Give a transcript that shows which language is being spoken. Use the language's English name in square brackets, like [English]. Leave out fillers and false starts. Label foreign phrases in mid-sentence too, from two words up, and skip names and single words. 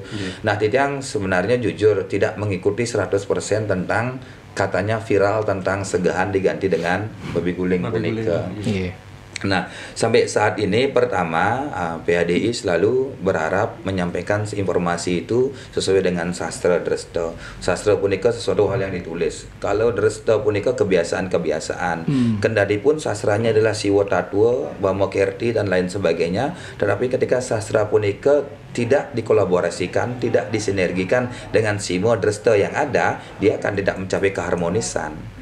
[Indonesian] Nah, Titiang sebenarnya jujur tidak mengikuti 100% tentang katanya viral tentang segahan diganti dengan babi guling punika. Nah, sampai saat ini pertama PHDI selalu berharap menyampaikan informasi itu sesuai dengan sastra Dresta. Sastra punika sesuatu hal yang ditulis. Kalau Dresta punika kebiasaan. Kendati pun sastranya adalah Siwa Tatwa, Bama Kerti dan lain sebagainya, tetapi ketika sastra punika tidak dikolaborasikan, tidak disinergikan dengan Simo Dresta yang ada, dia akan tidak mencapai keharmonisan.